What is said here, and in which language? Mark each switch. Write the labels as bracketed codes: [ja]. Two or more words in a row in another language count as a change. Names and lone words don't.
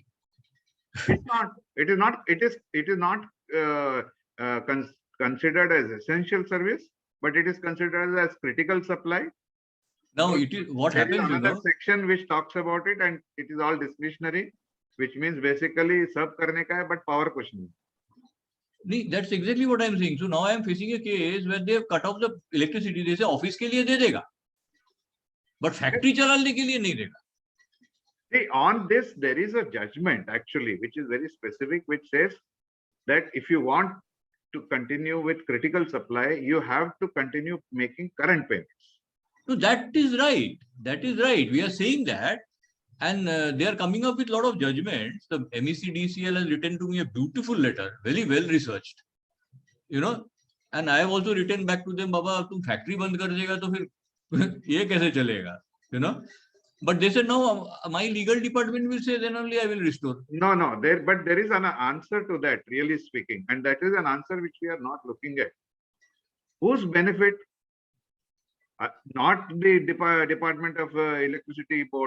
[en] It is not considered as essential service, but it is considered as critical supply. Now it is what happens. Another section which talks about it, and it is all discretionary, which means basically [hi] सब करने का है, [en] but power question. That's exactly what I'm saying. So now I'm facing a case where they have cut off the electricity. They say [hi] ऑफिस के लिए दे देगा, बट फैक्ट्री चलाने के लिए नहीं देगा. [en] See, on this there is a judgment actually, which is very specific, which says that if you want to continue with critical supply, you have to continue making current payments. No, that is right. That is right. We are saying that. And they are coming up with a lot of judgments. The MECDCL has written to me a beautiful letter, very well researched. You know, and I have also written back to them, Baba, [hi] तुम factory बंद कर देगा तो फिर ये कैसे चलेगा? [en] You know, but they said no. My legal department will say then only I will restore. No, but there is an answer to that, really speaking, and that is an answer which we are not looking at. Whose benefit? Not the Department of Electricity Board.